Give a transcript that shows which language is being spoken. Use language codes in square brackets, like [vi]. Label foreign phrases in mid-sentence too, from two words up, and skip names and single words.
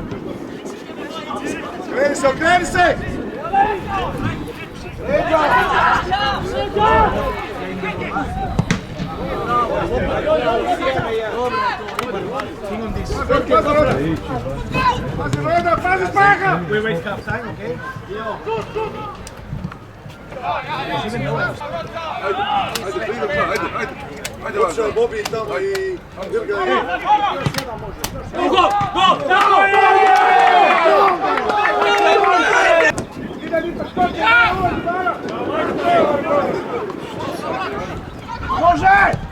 [hr] Okreni se, okreni se! Pazi Roda, pazi Spaga! [en] We waste half time, okay? [hr] Ajde, Vaša, Bobi tamo i... Go! Tako! Može!